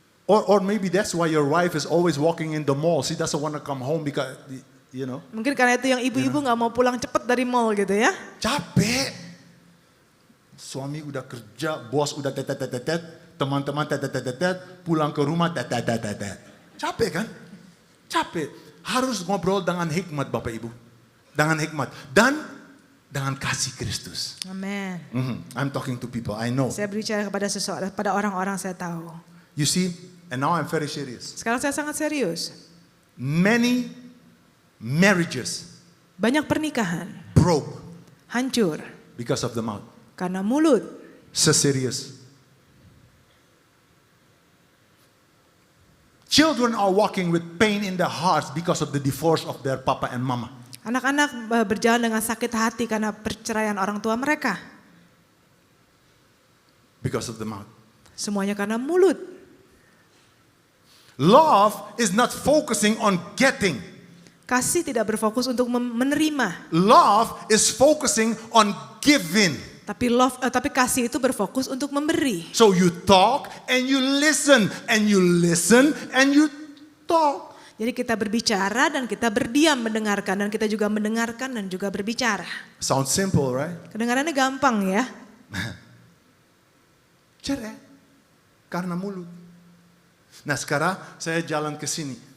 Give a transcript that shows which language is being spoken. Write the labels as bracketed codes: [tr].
[en] Or maybe that's why your wife is always walking in the mall. She doesn't want to come home because, you know. [id] Mungkin karena itu yang ibu-ibu nggak mau pulang cepat dari mall gitu ya. Capek. Suami udah kerja, bos udah tetet, teman-teman tetet, pulang ke rumah tetet. Capek kan? Capek. Harus ngobrol dengan hikmat Bapak Ibu. Dengan hikmat. Dan dengan kasih Kristus. Amin. [en] I'm talking to people, I know. [id] Saya berbicara kepada seseorang, pada orang-orang saya tahu. [en] You see, and now I'm very serious. [id] Sekarang saya sangat serius. [en] Many marriages [id] Banyak pernikahan [en] broke [id] hancur [en] because of the mouth. [id] karena mulut. [en] So serious. Children are walking with pain in their hearts because of the divorce of their papa and mama. [id] Anak-anak berjalan dengan sakit hati karena perceraian orang tua mereka. [en] Because of the mouth. [id] Semuanya karena mulut. [en] Love is not focusing on getting. [id] Kasih tidak berfokus untuk menerima, [en] Love is focusing on giving. [id] tapi kasih itu berfokus untuk memberi. [en] So you talk and you listen and you listen and you talk. [id] Jadi kita berbicara dan kita berdiam mendengarkan dan kita juga mendengarkan dan juga berbicara. [en] Sounds simple, right? [id] Kedengarannya gampang ya. Cerai karena mulut. Nah sekarang saya jalan ke sini.